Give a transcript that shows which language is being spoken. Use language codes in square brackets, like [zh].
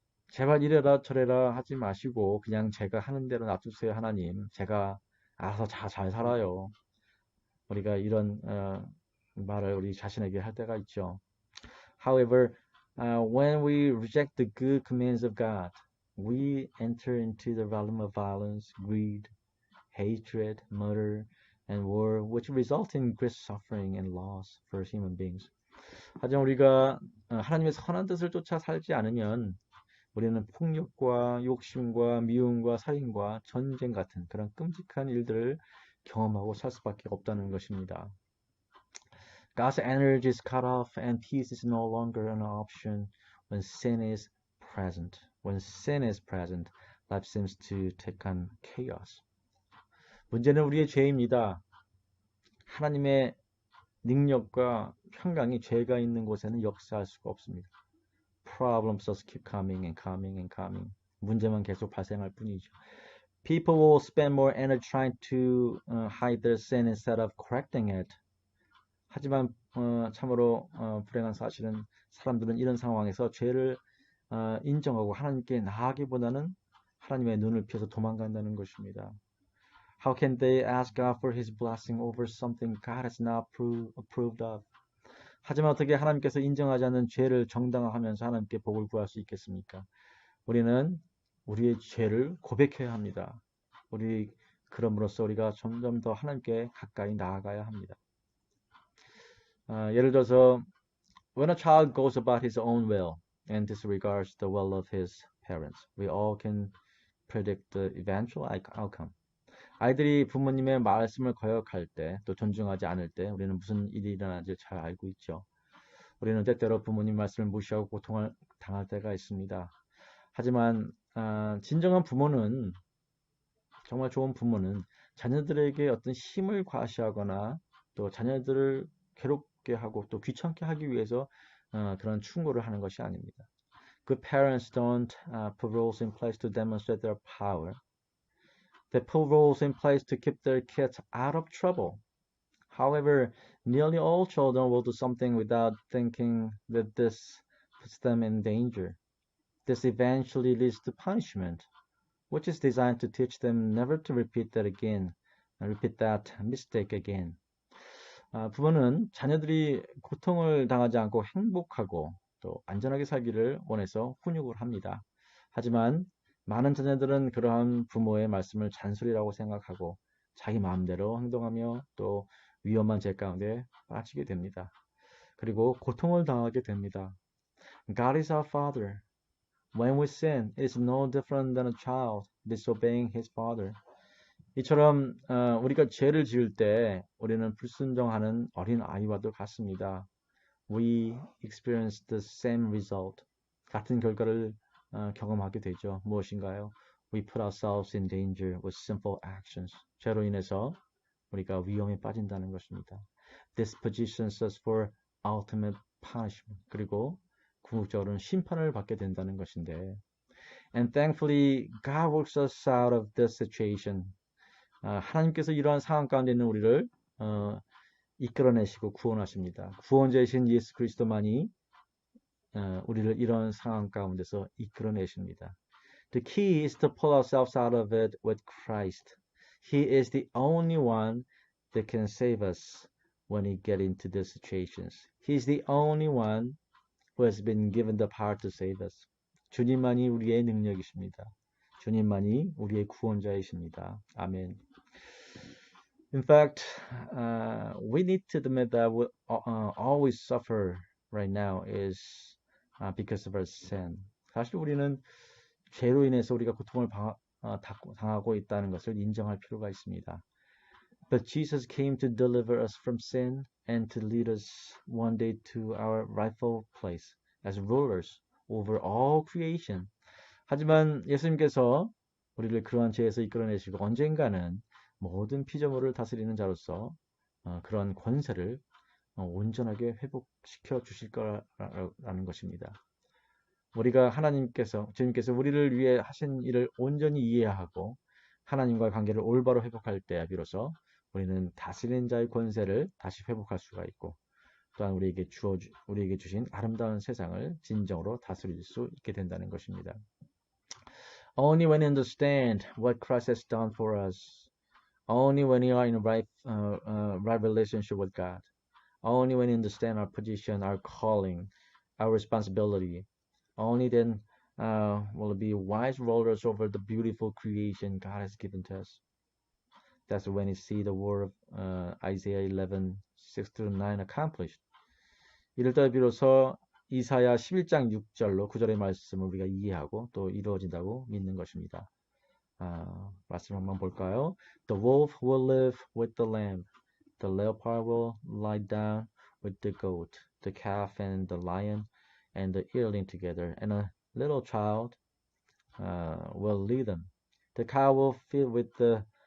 [ko] 제발 이래라 저래라 하지 마시고 그냥 제가 하는 대로 놔두세요 하나님. 제가 알아서 잘 살아요. 우리가 이런 말을 우리 자신에게 할 때가 있죠. [en] However, when we reject the good commands of God, we enter into the realm of violence, greed, hatred, murder, and war, which result in great suffering and loss for human beings. [ko] 하지만 우리가 하나님의 선한 뜻을 쫓아 살지 않으면 우리는 폭력과 욕심과 미움과 살인과 전쟁 같은 그런 끔찍한 일들을 경험하고 살 수밖에 없다는 것입니다. [en] God's energy is cut off and peace is no longer an option when sin is present. When sin is present, life seems to take on chaos. [ko] 문제는 우리의 죄입니다. 하나님의 능력과 평강이 죄가 있는 곳에는 역사할 수가 없습니다. [en] Problems just keep coming and coming and coming. [ko] 문제만 계속 발생할 뿐이죠. [en] People will spend more energy trying to hide their sin instead of correcting it. [ko] 하지만 참으로 불행한 사실은 사람들은 이런 상황에서 죄를 인정하고 하나님께 나아가기보다는 하나님의 눈을 피해서 도망간다는 것입니다. [en] How can they ask God for His blessing over something God has not approved of? [ko] 하지만 어떻게 하나님께서 인정하지 않는 죄를 정당화하면서 하나님께 복을 구할 수 있겠습니까? 우리는 우리의 죄를 고백해야 합니다. 그럼으로써 우리가 점점 더 하나님께 가까이 나아가야 합니다. 예를 들어서 [en] when a child goes about his own will and disregards the will of his parents, we all can predict the eventual outcome. [ko] 아이들이 부모님의 말씀을 거역할 때, 또 존중하지 않을 때 우리는 무슨 일이 일어나는지 잘 알고 있죠. 우리는 때때로 부모님 말씀을 무시하고 고통을 당할 때가 있습니다. 하지만 진정한 부모는, 정말 좋은 부모는 자녀들에게 어떤 힘을 과시하거나 또 자녀들을 괴롭게 하고 또 귀찮게 하기 위해서 그런 충고를 하는 것이 아닙니다. [en] Good parents don't put rules in place to demonstrate their power. They put rules in place to keep their kids out of trouble. However, nearly all children will do something without thinking that this puts them in danger. This eventually leads to punishment, which is designed to teach them never to repeat that mistake again. [ko] 부모는 자녀들이 고통을 당하지 않고 행복하고 또 안전하게 살기를 원해서 훈육을 합니다. 하지만 많은 자녀들은 그러한 부모의 말씀을 잔소리라고 생각하고 자기 마음대로 행동하며 또 위험한 죄 가운데 빠지게 됩니다. 그리고 고통을 당하게 됩니다. [en] God is our Father. When we sin, it is no different than a child disobeying his father. [ko] 이처럼 우리가 죄를 지을 때 우리는 불순종하는 어린 아이와도 같습니다. [en] We experience the same result. [ko] 같은 결과를 경험하게 되죠. 무엇인가요? [en] We put ourselves in danger with sinful actions. [ko] 죄로 인해서 우리가 위험에 빠진다는 것입니다. [en] This positions us for ultimate punishment. [ko] 그리고 궁극적으로는 심판을 받게 된다는 것인데, [en] and thankfully God works us out of this situation. [ko] 하나님께서 이러한 상황 가운데 있는 우리를 이끌어내시고 구원하십니다. 구원자이신 예수 그리스도만이 우리를 이런 상황 가운데서 이끌어내십니다. [en] The key is to pull ourselves out of it with Christ. He is the only one that can save us when we get into these situations. He is the only one who has been given the power to save us. [ko] 주님만이 우리의 능력이십니다. 주님만이 우리의 구원자이십니다. 아멘. [en] In fact, we need to admit that all we suffer right now is because of our sin. [ko] 사실 우리는 죄로 인해서 우리가 고통을 당하고 있다는 것을 인정할 필요가 있습니다. [en] But Jesus came to deliver us from sin and to lead us one day to our rightful place as rulers over all creation. [ko] 하지만 예수님께서 우리를 그러한 죄에서 이끌어내시고 언젠가는 모든 피조물을 다스리는 자로서 그런 권세를 온전하게 회복시켜 주실 거라는 것입니다. 우리가 주님께서 우리를 위해 하신 일을 온전히 이해하고 하나님과의 관계를 올바로 회복할 때 비로소 우리는 다스리는 자의 권세를 다시 회복할 수가 있고, 또한 우리에게 주신 아름다운 세상을 진정으로 다스릴 수 있게 된다는 것입니다. [en] Only when we understand what Christ has done for us, only when we are in a right relationship with God, only when we understand our position, our calling, our responsibility, only then will we be wise rulers over the beautiful creation God has given to us. That's when you see the word of Isaiah 11:6-9 accomplished. [ko] 이럴 때 비로소 이사야 11장 6절로 9절의 말씀을 우리가 이해하고 또 이루어진다고 믿는 것입니다. 말씀 한번 볼까요? [en] The wolf will live with the lamb. The leopard will lie down with the goat. The calf and the lion and the yearling together. And a little child will lead them. The cow will feed with the